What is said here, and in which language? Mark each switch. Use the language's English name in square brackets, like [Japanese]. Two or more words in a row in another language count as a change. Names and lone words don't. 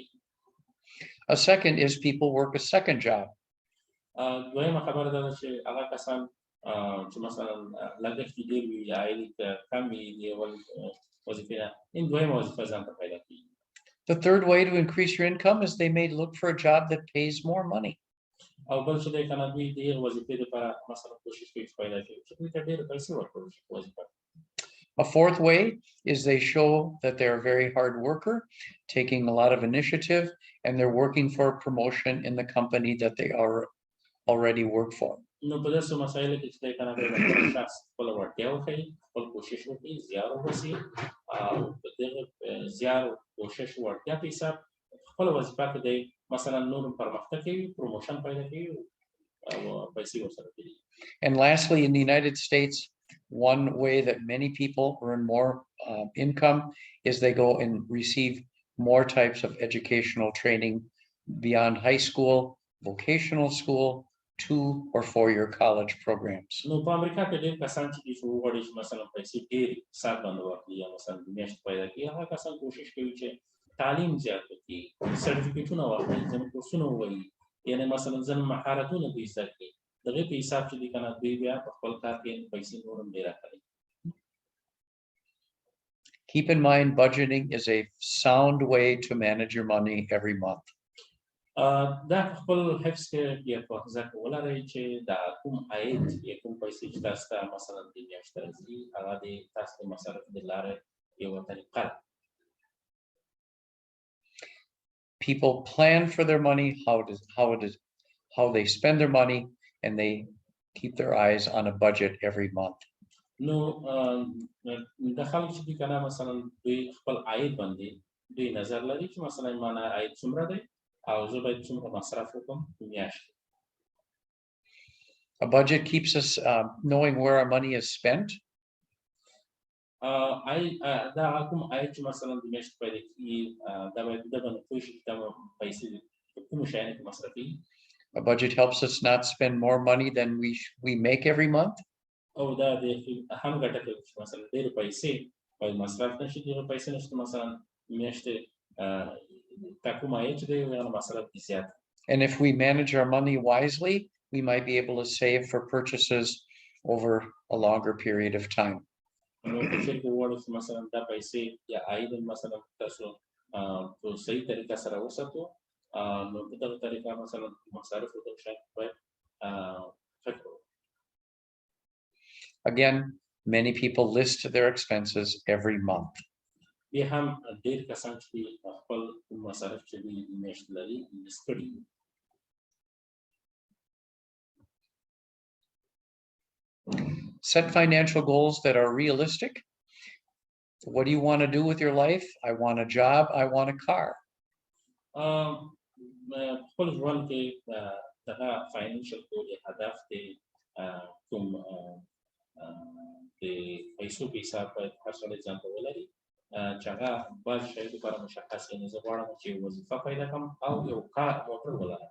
[English] A second is people work a second job. [Pashto] دویمه خبره دا ده چې هغه کسان چې مثلا لګښت یې ډېر وي عاید یې کم وي د اول وظیفې نه دویمه وظیفه ځان ته پیدا کړي. [English] The third way to increase your income is they may look for a job that pays more money. [Pashto] او بل چې دی که نه دوی د هغې وظیفې لپاره مثلا کوشش کوي چې پیدا کړي چې دوی ته ډېرې پیسې ورکړل شي په وظیفه. [English] A fourth way is they show that they're a very hard worker, taking a lot of initiative, and they're working for a promotion in the company that they already work for. [Pashto] نو په داسې مسایلو کې چې دی که نه خپل شخص خپله وړتیا وښیي خپل کوشش وکړي زیار وباسي او په دغه زیار کوشش وړتیا په حساب خپله وظیفه کې دی مثلا نور پرمختګ کوي پروموشن پیدا کوي او پیسې ورسره کوي. [English] And lastly, in the United States, one way that many people earn more income is they go and receive more types of educational training beyond high school, vocational school, 2 or 4-year college programs. [Pashto] نو په امریکا کې ډېر کسان چې دي چې وغواړي چې مثلا پیسې ډېرې حساب باندې واخلي یا مثلا د میاشتې پیدا کړي هغه کسان کوشش کوي چې تعلیم زیات کړي سرټیفیکټونه واخلي ځینې کورسونه ووایي یعنې مثلا ځینې مهارتونه دوی زده کړي د هغې په حساب چې دي که نه دوی بیا په خپل کار کې پیسې نور هم ډېر اخلي. [English] Keep in mind, budgeting is a sound way to manage your money every month. [Pashto] دا خپل حفظ کې یا په حفظه کې ولرئ چې دا کوم عاید یا کوم پیسې چې تاسو ته مثلا د میاشتې راځي هغه د تاسو د مصرف د لارې یوه طریقه ده. [English] People plan for their money, how they spend their money, and they keep their eyes on a budget every month. [Pashto] نو د خلک چې دي که نه مثلا دوی خپل عاید باندې دوی نظر لري چې مثلا ما نه عاید څومره دی او زه باید څومره مصرف وکړم په میاشت کې. [English] A budget keeps us knowing where our money is spent. [Pashto] دا هغه کوم عاید چې مثلا د میاشتې پیدا کېږي دا باید د باندې پوه شي چې دا پیسې په کومو شیانو کې مصرفېږي. [English] A budget helps us not spend more money than we make every month. [Pashto] او دا د هم ګټه کوي چې مثلا ډېرې پیسې باید مصرف نه شي ډېرې پیسې نه شي مثلا میاشتې تا کوم عاید چې دی هغه مصرف دي زیات. [English] And if we manage our money wisely, we might be able to save for purchases over a longer period of time. [Pashto] نو که چېرته وغواړو چې مثلا دا پیسې یا عاید مثلا تاسو په صحیح طریقه سره وساتو نو په دغه طریقه مثلا مصارفو ته شاید باید فکر وکړو. [English] Again, many people list their expenses every month. [Pashto] بیا هم ډېر کسان چې دي خپل مصارف چې دي میاشت لري لیست کړي دي. [English] Set financial goals that are realistic. What do you want to do with your life? I want a job. I want a car. [Pashto] خپل ژوند کې دغه [English] financial goal [Pashto] یا هدف دی کوم د پیسو په حساب باید هر سړی ځان ته ولري چې هغه بعض شیانو لپاره مشخص کړي. زه غواړم چې وظیفه پیدا کړم او یو کار موټر ولرم.